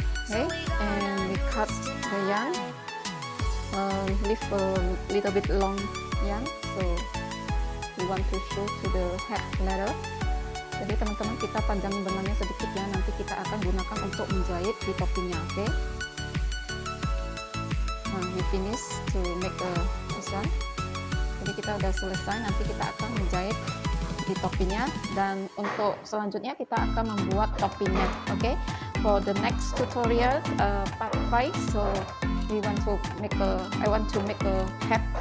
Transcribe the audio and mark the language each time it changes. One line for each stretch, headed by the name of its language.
English: Okay, and we cut the yarn, leave a little bit long yarn, so we want to show to the head letter.
Indonesian: Jadi teman-teman, kita panjangin benangnya sedikit ya, nanti kita akan gunakan untuk menjahit di topinya.
English: Oke, nah we finish to make this one.
Indonesian: Jadi kita udah selesai, nanti kita akan menjahit di topinya, dan untuk selanjutnya kita akan membuat topinya.
English: Oke, for the next tutorial part 5, so I want to make a hat.